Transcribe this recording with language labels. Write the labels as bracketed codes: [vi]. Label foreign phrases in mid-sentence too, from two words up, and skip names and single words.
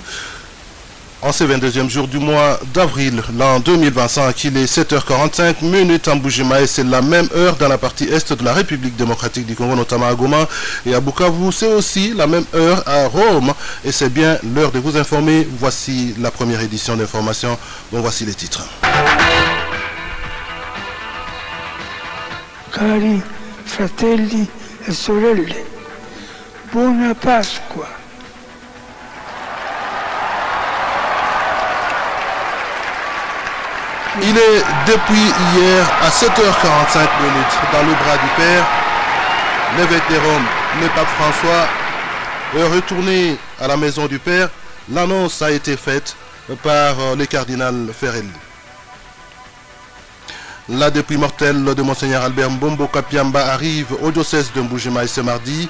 [fr] En ce 22e jour du mois d'avril, l'an 2025, il est 7h45 minutes en Bujumaï. C'est la même heure dans la partie est de la République démocratique du Congo, notamment à Goma et à Bukavu. C'est aussi la même heure à Rome. Et c'est bien l'heure de vous informer. Voici la première édition d'information. Bon, voici les titres. [it] Cari fratelli e sorelle, buona Pasqua. [fr] Il est depuis hier à 7h45 dans le bras du Père. L'évêque de Rome, le pape François, est retourné à la maison du Père. L'annonce a été faite par le cardinal Ferrel. La dépouille mortelle de Monseigneur Albert Mbombo Kapiamba arrive au diocèse de Mbujimaï ce mardi.